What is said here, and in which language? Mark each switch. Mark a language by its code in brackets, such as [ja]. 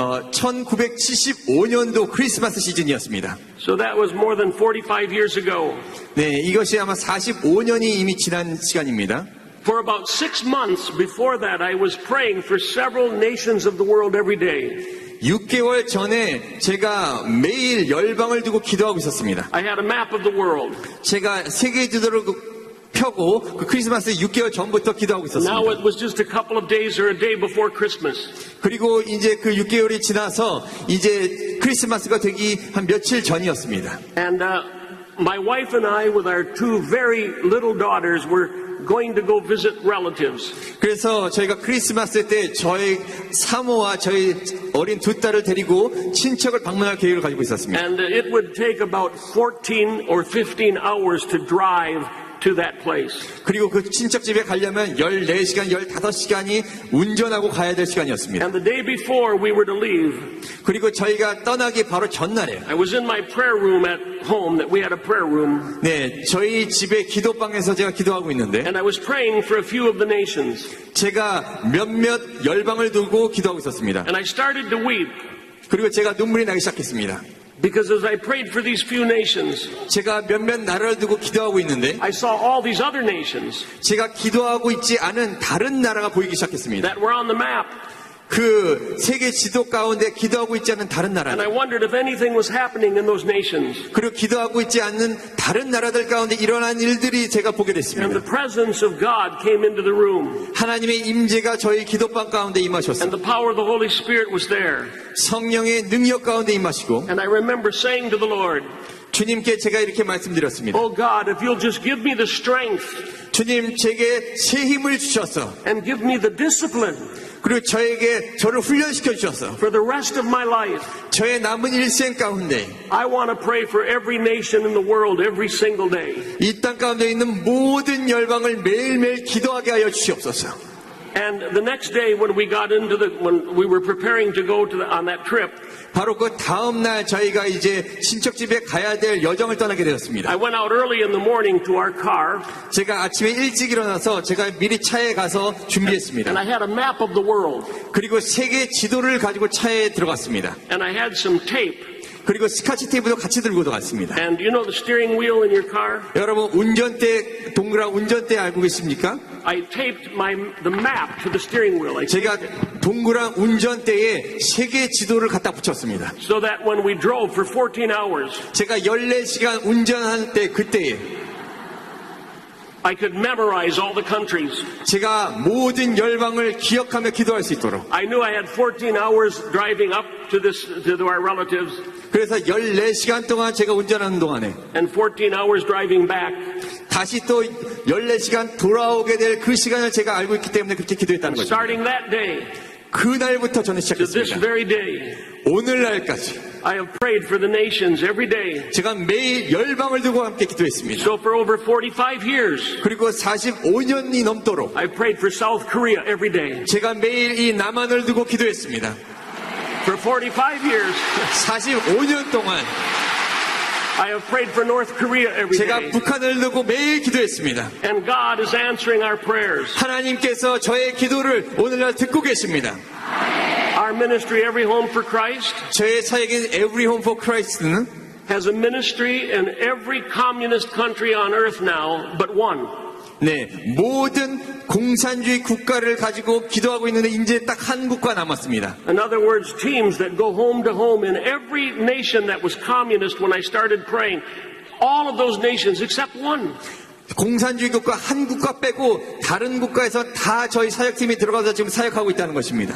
[ko] 1975년도 크리스마스 시즌이었습니다. [en] So that was more than 45 years ago. [ko] 네, 이것이 아마 45년이 이미 지난 시간입니다. [en] For about 6 months before that, I was praying for several nations of the world every day. [ko] 6개월 전에 제가 매일 열방을 두고 기도하고 있었습니다. [en] I had a map of the world. [ko] 제가 세계 지도를 펴고 그 크리스마스 6개월 전부터 기도하고 [en] Now [ko] 있었습니다. [en] it was just a couple of days or a day before Christmas. [ko] 그리고 이제 그 6개월이 지나서 이제 크리스마스가 되기 한 며칠 전이었습니다. [en] And my wife and I, with our two very little daughters, were going to go visit relatives. [ko] 그래서 저희가 크리스마스 때 저희 사모와 저희 어린 두 딸을 데리고 친척을 방문할 계획을 가지고 있었습니다. [en] And it would take about 14 or 15 hours to drive to that place. [ko] 그리고 그 친척 집에 가려면 14시간, 15시간이 운전하고 가야 될 시간이었습니다. [en] And the day before we were to leave, [ko] 그리고 저희가 떠나기 바로 전날에 [en] I was in my prayer room at home, that we had a prayer room, [ko] 네, 저희 집의 기도방에서 제가 기도하고 있는데 [en] and I was praying for a few of the nations. [ko] 제가 몇몇 열방을 두고 기도하고 있었습니다. [en] And I started to weep [ko] 그리고 제가 눈물이 나기 시작했습니다. [en] because as I prayed for these few nations, [ko] 제가 몇몇 나라를 두고 기도하고 있는데 [en] I saw all these other nations [ko] 제가 기도하고 있지 않은 다른 나라가 보이기 시작했습니다. [en] that were on the map. [ko] 그 세계 지도 가운데 기도하고 있지 않은 다른 [en] And I [ko] 나라들 [en] wondered if anything was happening in those nations. [ko] 그리고 기도하고 있지 않는 다른 나라들 가운데 일어난 일들이 제가 보게 [en] And the [ko] 됐습니다. [en] presence of God came into the room. [ko] 하나님의 임재가 저희 기도방 가운데 [en] And [ko] 임하셨습니다. [en] the power of the Holy Spirit was there. [ko] 성령의 능력 가운데 임하시고 [en] And I remember saying to the Lord, [ko] 주님께 제가 이렇게 말씀드렸습니다. [en] Oh God, if you'll just give me the strength [ko] 주님 제게 새 힘을 주셔서 [en] and give me the discipline [ko] 그리고 저를 훈련시켜 주셔서 [en] for the rest of my life, [ko] 저의 남은 일생 가운데 [en] I want to pray for every nation in the world every single day. [ko] 이 땅 가운데 있는 모든 열방을 매일매일 기도하게 하여 주시옵소서. [en] And the next day when we were preparing to go on that trip, [ko] 바로 그 다음 날 저희가 이제 친척집에 가야 될 여정을 떠나게 되었습니다. [en] I went out early in the morning to our car [ko] 제가 아침에 일찍 일어나서 제가 미리 차에 가서 준비했습니다. [en] and I had a map of the world [ko] 그리고 세계 지도를 가지고 차에 들어갔습니다. [en] and I had some tape. [ko] 그리고 스카치 테이프도 같이 들고 들어갔습니다. [en] And you know the steering wheel in your car? [ko] 여러분 운전대 동그란 운전대 알고 계십니까? [en] I taped the map to the steering wheel. [ko] 제가 동그란 운전대에 세계 지도를 갖다 붙였습니다. [en] So that when we drove for 14 hours, [ko] 제가 14시간 운전할 때 그때에 [en] I could memorize all the countries. [ko] 제가 모든 열방을 기억하며 기도할 수 있도록 [en] I knew I had 14 hours driving up to our relatives [ko] 그래서 14시간 동안 제가 운전하는 동안에 [en] and 14 hours driving back. [ko] 다시 또 14시간 돌아오게 될 그 시간을 제가 알고 있기 때문에 그렇게 기도했다는 거죠. [en] Starting that day [ko] 그날부터 저는 [en] to this [ko] 시작했습니다. [en] very day, [ko] 오늘날까지 [en] I have prayed for the nations every day. [ko] 제가 매일 열방을 두고 함께 기도했습니다. [en] So for over 45 years, [ko] 그리고 45년이 넘도록 [en] I prayed for South Korea every day. [ko] 제가 매일 이 남한을 두고 기도했습니다. [en] For 45 years, [ko] 45년 동안 [en] I have prayed for North Korea every [ko] 제가 [en] day. [ko] 북한을 두고 매일 기도했습니다. [en] And God is answering our prayers. [ko] 하나님께서 저의 기도를 오늘날 듣고 계십니다. [en] Our ministry, Every Home for Christ, [ko] 저의 사역인 Every Home for Christ는 [en] has a ministry in every communist country on earth now but one. [ko] 네, 모든 공산주의 국가를 가지고 기도하고 있는데 이제 딱 한 국가 남았습니다. [en] In other words, teams that go home to home in every nation that was communist when I started praying. All of those nations except one. [ko] 공산주의 국가 한 국가 빼고 다른 국가에서 다 저희 사역팀이 들어가서 지금 사역하고 있다는 것입니다.